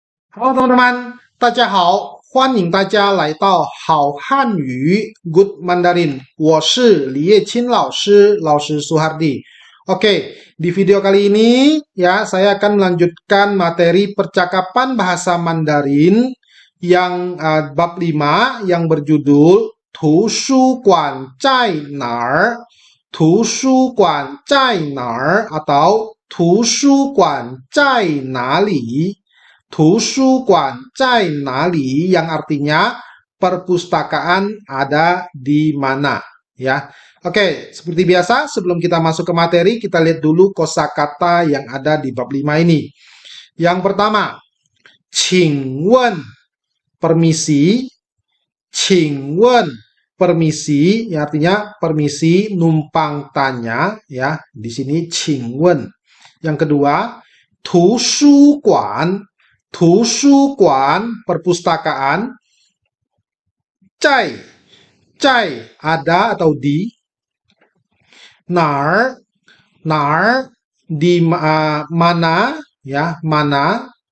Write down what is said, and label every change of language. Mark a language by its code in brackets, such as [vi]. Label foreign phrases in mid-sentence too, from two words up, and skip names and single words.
[id] Halo teman-teman, [zh] 大家好，欢迎大家来到好汉语 Good Mandarin。我是李叶钦老师 Suhardi. [id] Oke, di video kali ini ya saya akan melanjutkan materi percakapan bahasa Mandarin yang bab 5 yang berjudul [zh] 图书馆在哪儿？图书馆在哪儿 [id] atau [zh] 图书馆在哪里？图书馆在哪里 [id] yang artinya perpustakaan ada di mana ya. Oke, seperti biasa sebelum kita masuk ke materi kita lihat dulu kosakata yang ada di bab 5 ini. Yang pertama, 请问 permisi, 请问 permisi ya, artinya permisi numpang tanya ya. Di sini 请问. Yang kedua, 图书馆 perpustakaan, 在 ada atau di, 哪儿 di mana ya, mana,